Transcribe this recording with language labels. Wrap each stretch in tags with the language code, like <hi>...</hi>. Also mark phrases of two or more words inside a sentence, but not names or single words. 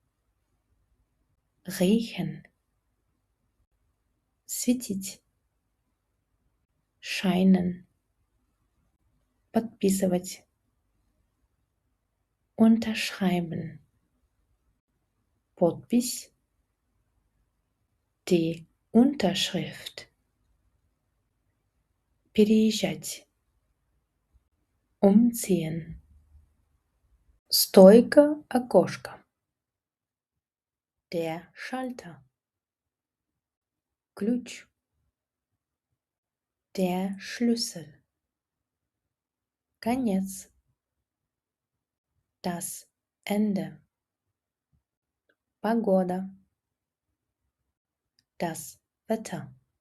<ru>Riechen. Светить. Scheinen. Подписывать. Unterschreiben. Подпись.</ru> <de>Die Unterschrift.</de> <ru>Переезжать. Umziehen. Стойка, окошко.</ru> <de>Der Schalter. Ключ. Der Schlüssel. Конец. Das Ende. Погода. Das Wetter.</de>